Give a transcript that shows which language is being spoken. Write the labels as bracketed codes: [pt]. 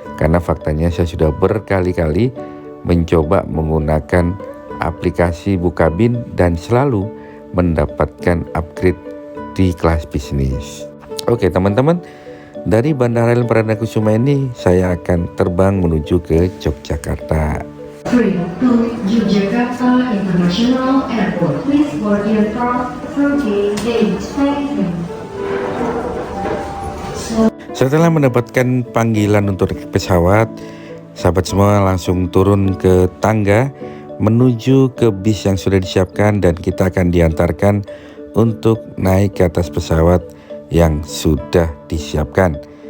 [id] Karena faktanya saya sudah berkali-kali mencoba menggunakan aplikasi Bukabin dan selalu mendapatkan upgrade di kelas bisnis. Oke teman-teman, dari Bandara Halim Perdana Kusuma ini saya akan terbang menuju ke Yogyakarta. Yogyakarta International Airport. [en] Please board your car from gate 5. [id] Setelah mendapatkan panggilan untuk naik pesawat, sahabat semua langsung turun ke tangga menuju ke bis yang sudah disiapkan, dan kita akan diantarkan untuk naik ke atas pesawat yang sudah disiapkan.